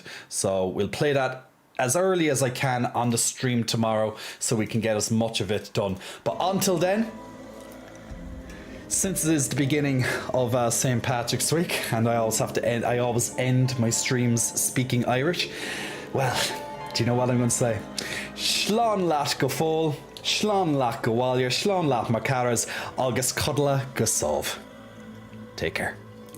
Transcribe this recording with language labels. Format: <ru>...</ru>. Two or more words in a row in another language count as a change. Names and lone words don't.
<en>So we'll play that as early as I can on the stream tomorrow, so we can get as much of it done. But until then, since it is the beginning of St. Patrick's Week, and I always end my streams speaking Irish, well, do you know what I'm going to say?</en> <ga>Slán leat go fóil, slán leat go bhfáilte, slán leat mar caras, agus cuddla go sóibh.</ga> <en>Take care.</en>